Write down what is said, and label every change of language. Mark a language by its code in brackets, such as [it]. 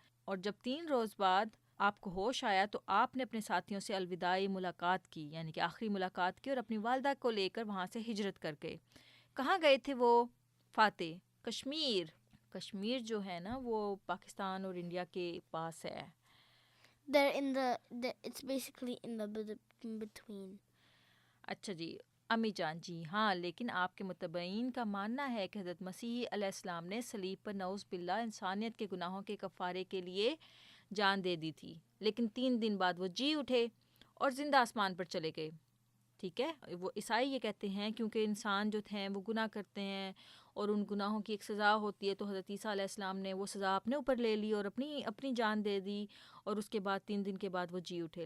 [ur] اور جب 3 روز بعد آپ کو ہوش آیا تو آپ نے اپنے ساتھیوں سے الوداعی ملاقات کی, یعنی کہ آخری ملاقات کی, اور اپنی والدہ کو لے کر وہاں سے ہجرت کر گئے. کہاں گئے تھے وہ؟ فاتح, کشمیر. کشمیر جو ہے نا وہ پاکستان اور انڈیا کے پاس ہے. [en] They're in the it's basically in the between. [ur] اچھا جی, امی جان جی ہاں، لیکن آپ کے متبعین کا ماننا ہے کہ حضرت مسیح علیہ السلام نے صلیب پر نعوذ باللہ انسانیت کے گناہوں کے کفارے کے لیے جان دے دی تھی، لیکن 3 دن بعد وہ جی اٹھے اور زندہ آسمان پر چلے گئے. ٹھیک ہے، وہ عیسائی یہ کہتے ہیں کیونکہ انسان جو ہیں وہ گناہ کرتے ہیں اور ان گناہوں کی ایک سزا ہوتی ہے، تو حضرت عیسیٰ علیہ السلام نے وہ سزا اپنے اوپر لے لی اور اپنی جان دے دی، اور اس کے بعد 3 دن کے بعد وہ جی اٹھے.